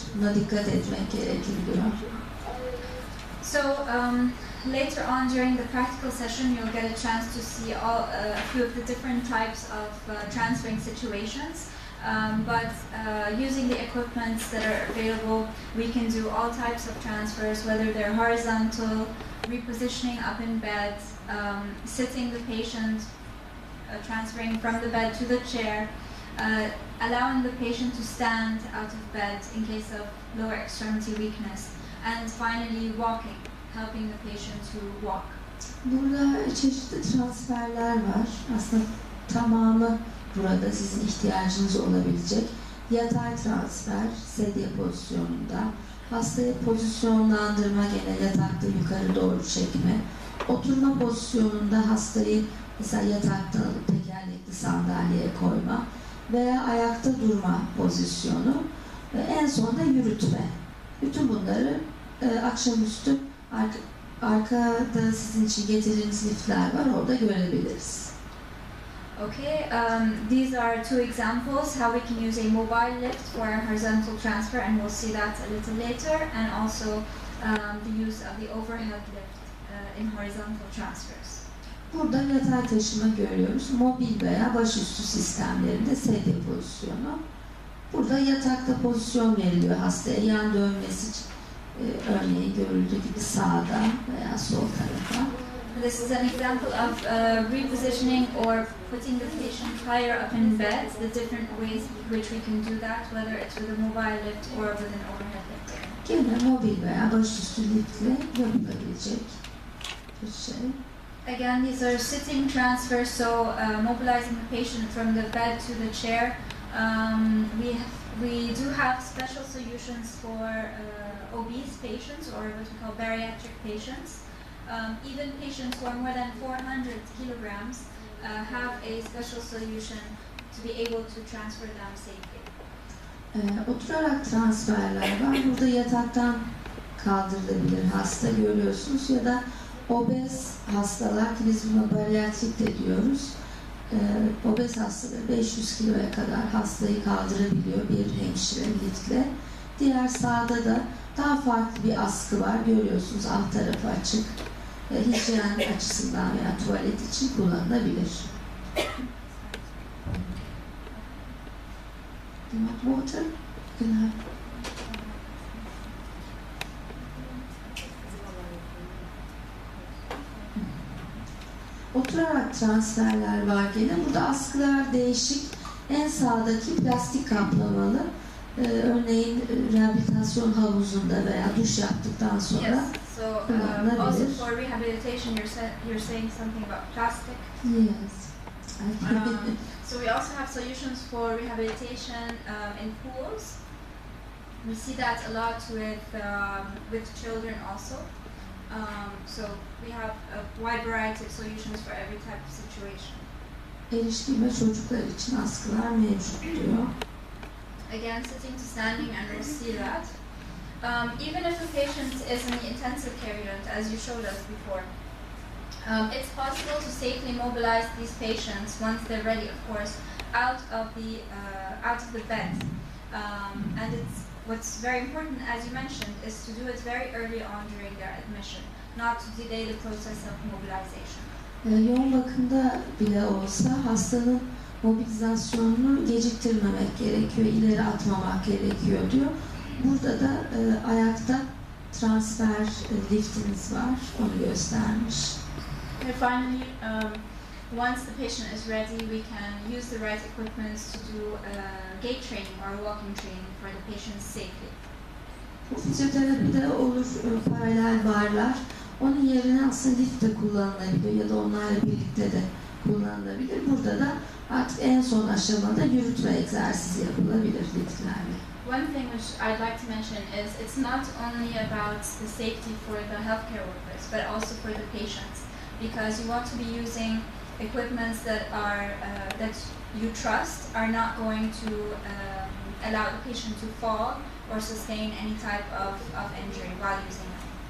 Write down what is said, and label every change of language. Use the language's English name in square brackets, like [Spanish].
[Turkish] Buna dikkat etmek gerekiyor. [English] So later on during the practical session, you'll get a chance to see a few of the different types of transferring situations. But using the equipment that are available, we can do all types of transfers, whether they're horizontal, repositioning up in bed, sitting the patient, transferring from the bed to the chair, allowing the patient to stand out of bed in case of lower extremity weakness, and finally walking, helping the patient to walk. [Turkish] Burada çeşitli transferler var. Aslında tamamı burada sizin ihtiyacınız olabilecek. Yatay transfer, sedye pozisyonunda, hastayı pozisyonlandırma, gene yatakta yukarı doğru çekme, oturma pozisyonunda hastayı mesela yataktan alıp tekerlekli sandalyeye koyma veya ayakta durma pozisyonu ve en sonunda yürütme. Bütün bunları akşamüstü arkada sizin için getirdiğiniz liftler var, orada görebiliriz. [English] Okay, these are two examples how we can use a mobile lift for a horizontal transfer, and we'll see that a little later, and also the use of the overhead lift in horizontal transfers. [Turkish] Burada yatay taşıma görüyoruz. Mobil veya başüstü sistemlerinde sedye pozisyonu. Burada yatakta pozisyon veriliyor hastaya. Yan dönmesi için, örneğin görüldüğü gibi sağdan veya sol tarafa. [English] This is an example of repositioning or putting the patient higher up in bed, the different ways which we can do that, whether it's with a mobile lift or with an overhead lift. [Turkish] Gene mobil veya başüstü liftle yapılabilecek bir şey. [English] Again, these are sitting transfers, so mobilizing the patient from the bed to the chair. We do have special solutions for obese patients, or what we call bariatric patients. Even patients who are more than 400 kilograms have a special solution to be able to transfer them safely. [Turkish] Oturarak transferler var. Burada yataktan kaldırılabilir hasta, görüyorsunuz, ya da obez hastalar, ki biz buna bariatrik de diyoruz. Obez hastalar 500 kiloya kadar hastayı kaldırabiliyor bir hemşire liftle. Diğer sağda da daha farklı bir askı var, görüyorsunuz, alt tarafı açık. Hijyen açısından veya tuvalet için kullanılabilir. [English] Do you want water? [Turkish] Oturarak transferler var gene. Burada askılar değişik. En sağdaki plastik kaplamalı. Örneğin rehabilitasyon havuzunda veya duş yaptıktan sonra [English] Yes. So also for rehabilitation, you're saying something about plastic. Yes. So we also have solutions for rehabilitation in pools. We see that a lot with children also. So we have a wide variety of solutions for every type of situation. [Turkish] Erişkin ve çocuklar için askılar mevcut diyor. [English] again sitting to standing, and we'll see that. Even if the patient is in the intensive care unit, as you showed us before, it's possible to safely mobilize these patients once they're ready, of course, out of the bed. And what's very important, as you mentioned, is to do it very early on during their admission, not to delay the process of mobilization. [Turkish] Yoğun bakımda bile olsa hastanın mobilizasyonunu geciktirmemek gerekiyor, ileri atmamak gerekiyor diyor. Burada da ayakta transfer liftimiz var, onu göstermiş. [English] And finally, once the patient is ready, we can use the right equipment to do gait training or walking training for the patient safely. [Turkish] Fizyoterapide olur paralel barlar. Onun yerine aslında lift de kullanılabilir ya da onlarla birlikte de kullanılabilir. Burada da artık en son aşamada yürütme egzersizi yapılabilir liftlerle. [English] One thing which I'd like to mention is it's not only about the safety for the healthcare workers, but also for the patients, because you want to be using equipments that are that you trust are not going to allow the patient to fall or sustain any type of injury while using them.